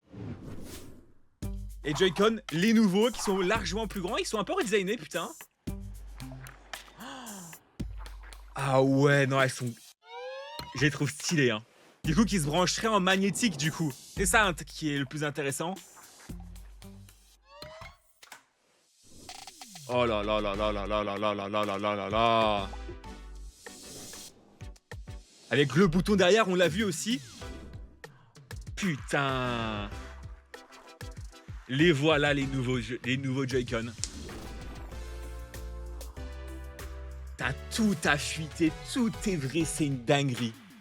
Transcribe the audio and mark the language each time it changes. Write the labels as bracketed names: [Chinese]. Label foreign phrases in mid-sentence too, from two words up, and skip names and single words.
[French] Et Joy-Con, les nouveaux, qui sont largement plus grands, ils sont un peu redesignés, putain. Ah ouais, non, elles sont... Je les trouve stylées, hein. Du coup, qui se brancherait en magnétique, du coup. C'est ça hein, qui est le plus intéressant. Oh là là là là là là là là là là là là là là. Avec le bouton derrière, on l'a vu aussi. Putain. Les voilà, les nouveaux Joy-Con. T'as tout à fuiter, tout est vrai, c'est une dinguerie.